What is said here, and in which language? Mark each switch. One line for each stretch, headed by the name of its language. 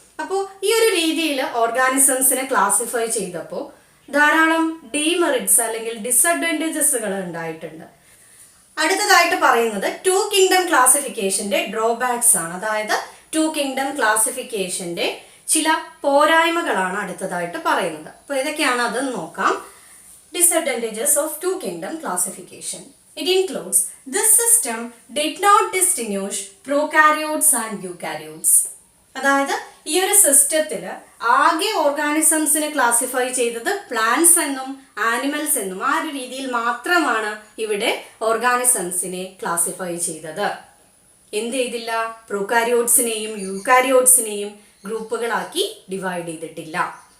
Malayalam: അപ്പോൾ ഈ ഒരു രീതിയിൽ ഓർഗാനിസംസിനെ ക്ലാസിഫൈ ചെയ്തപ്പോൾ ധാരാളം ഡീമെറിറ്റ്സ് അല്ലെങ്കിൽ ഡിസഡ്വാൻറ്റേജസുകൾ ഉണ്ടായിട്ടുണ്ട്. അടുത്തതായിട്ട് പറയുന്നത് ടു കിങ്ഡം ക്ലാസിഫിക്കേഷന്റെ ഡ്രോബാക്സ് ആണ്. അതായത് ടു കിങ്ഡം ക്ലാസിഫിക്കേഷന്റെ ചില പോരായ്മകളാണ് അടുത്തതായിട്ട് പറയുന്നത്. അപ്പോൾ ഇതൊക്കെയാണ് അതെന്ന് നോക്കാം.
English: Disadvantages of two kingdom classification. It includes this system did not distinguish prokaryotes and eukaryotes.
Malayalam: അതായത് ഈ ഒരു സിസ്റ്റത്തിൽ ആകെ ഓർഗാനിസംസിനെ ക്ലാസിഫൈ ചെയ്തത് പ്ലാന്റ്സ് എന്നും ആനിമൽസ് എന്നും ആ ഒരു രീതിയിൽ മാത്രമാണ് ഇവിടെ ഓർഗാനിസംസിനെ ക്ലാസിഫൈ ചെയ്തത്. എന്ത് ചെയ്തില്ല? പ്രോകാരിയോട്സിനെയും യൂകാരിയോട്സിനെയും ഗ്രൂപ്പുകളാക്കി ഡിവൈഡ് ചെയ്തിട്ടില്ല.